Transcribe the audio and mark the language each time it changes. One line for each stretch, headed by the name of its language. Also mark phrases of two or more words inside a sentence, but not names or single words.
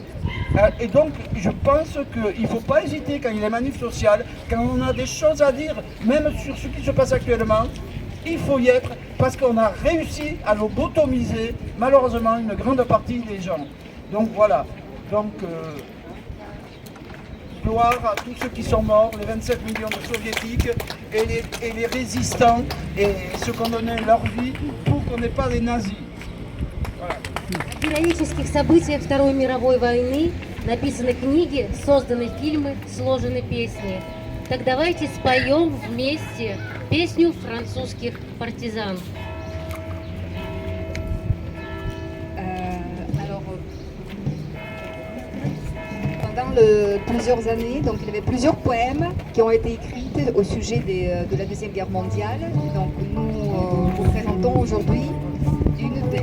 French: Et donc je pense qu'il ne faut pas hésiter quand il y a des manifs sociales, quand on a des choses à dire, même sur ce qui se passe actuellement, il faut y être, parce qu'on a réussi à lobotomiser malheureusement une grande partie des gens. Donc voilà. Donc, gloire à tous ceux qui sont morts, les 27 millions de soviétiques et les résistants et ceux qui ont donné leur vie pour qu'on n'ait pas des nazis. Voilà.
Russian: О героических событиях Второй мировой войны написаны книги, созданы фильмы, сложены песни. Так давайте споем вместе песню французских партизан.
French: Plusieurs années, donc il y avait plusieurs poèmes qui ont été écrits au sujet de la Deuxième Guerre mondiale. Donc nous vous présentons aujourd'hui une des...